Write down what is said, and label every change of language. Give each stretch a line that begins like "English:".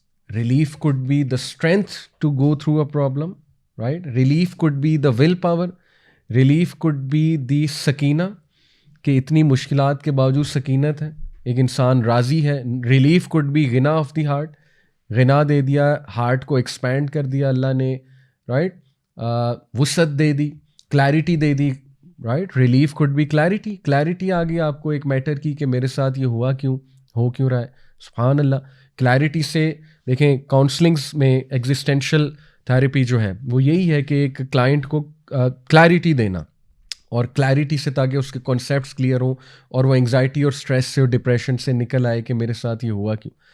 English: Relief could be the strength to go through a problem, right? Relief could be the willpower. Relief could be the
Urdu: Sakina, کہ اتنی مشکلات کے باوجود سکینت ہے، ایک انسان راضی ہے.
English: relief could be غنا of the heart,
Urdu: غنا دے دیا، ہارٹ کو ایکسپینڈ کر دیا اللہ نے، رائٹ. وسعت دے دی، clarity they the, right.
English: relief could be clarity,
Urdu: clarity آ گئی آپ کو ایک میٹر کی کہ میرے ساتھ یہ ہوا کیوں، ہو کیوں رہا ہے. سبحان اللہ. کلیرٹی سے دیکھیں کاؤنسلنگس میں ایگزسٹینشل تھیراپی جو ہے وہ یہی ہے کہ ایک کلائنٹ کو کلیرٹی دینا، اور کلیرٹی سے تاکہ اس کے کانسیپٹس کلیئر ہوں اور وہ انگزائٹی اور اسٹریس سے اور ڈپریشن سے نکل آئے کہ میرے ساتھ یہ ہوا کیوں.